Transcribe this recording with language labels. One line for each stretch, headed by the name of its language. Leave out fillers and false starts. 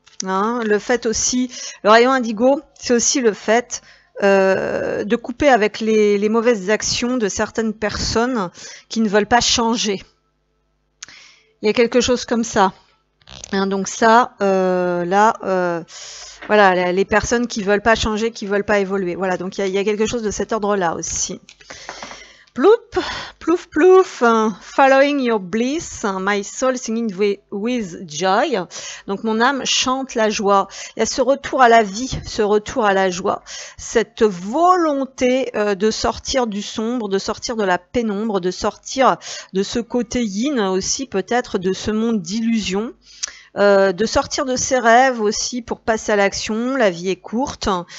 French: Hein, le fait aussi, le rayon indigo, c'est aussi le fait de couper avec les mauvaises actions de certaines personnes qui ne veulent pas changer. Il y a quelque chose comme ça. Hein, donc ça, là, voilà, les personnes qui ne veulent pas changer, qui ne veulent pas évoluer. Voilà, donc il y a quelque chose de cet ordre-là aussi.
English: Ploup, plouf, plouf, following your bliss, my soul singing with joy.
French: Donc mon âme chante la joie. Il y a ce retour à la vie, ce retour à la joie, cette volonté de sortir du sombre, de sortir de la pénombre, de sortir de ce côté yin aussi, peut-être de ce monde d'illusion. De sortir de ses rêves aussi pour passer à l'action. La vie est courte.